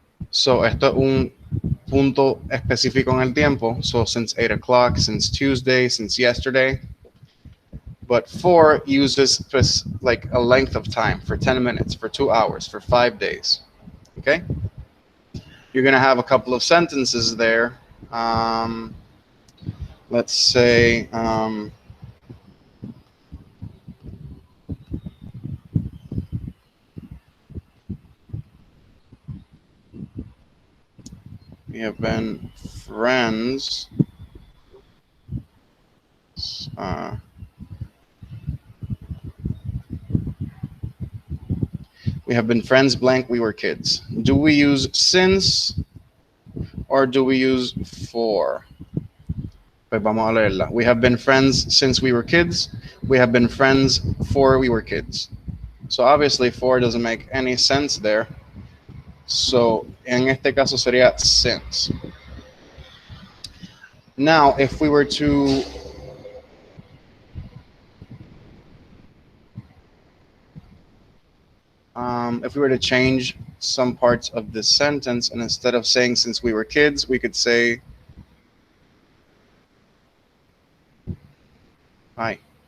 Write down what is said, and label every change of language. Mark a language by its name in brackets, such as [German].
[Spanish] So esto es un punto específico en el tiempo. [English] So since 8 o'clock, since Tuesday, since yesterday. But for uses like a length of time for 10 minutes, for 2 hours, for 5 days. Okay? You're going to have a couple of sentences there. Let's say, we have been friends. We have been friends blank, we were kids. Do we use since or do we use for? [Spanish] Pues vamos a leerla. [English] We have been friends since we were kids. We have been friends for we were kids. So obviously for doesn't make any sense there. [Spanish] So en este caso sería since. [English] Now, if we were to change some parts of this sentence, and instead of saying since we were kids, we could say hi.